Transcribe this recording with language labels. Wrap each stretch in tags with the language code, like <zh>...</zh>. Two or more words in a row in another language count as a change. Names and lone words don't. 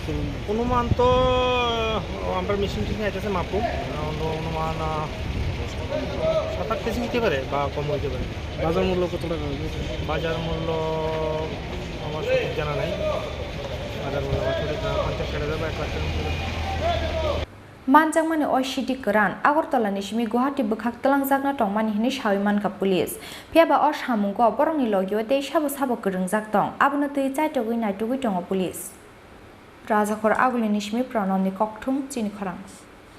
<bn>অনুমান তো আমরা মেশিন টিশিন আইতেছে মাপু, অনুমান 7-8 কেজি হতে পারে বা কম হইতে পারে। বাজার মূল্য কত টাকা? বাজার মূল্য আমার সঠিক জানা নাই, বাজার মূল্য আমার সঠিক 50-60 বা 1 লাখ টাকা।</bn> <trp>Manjangmani Siddi Kwran, Agortala ni Shimi Guwahati Bukhak Talangjagna Tongmani hini Shawimanka Police. Piaba Shamungo Borongni Logio de Sabo Gurungjak Tong, Abuna Tui Chaitogui Naitogui Tongo Police. Rajakhor Aguli ni Shimi Pranamni Kokthum Chini Khorang.</trp>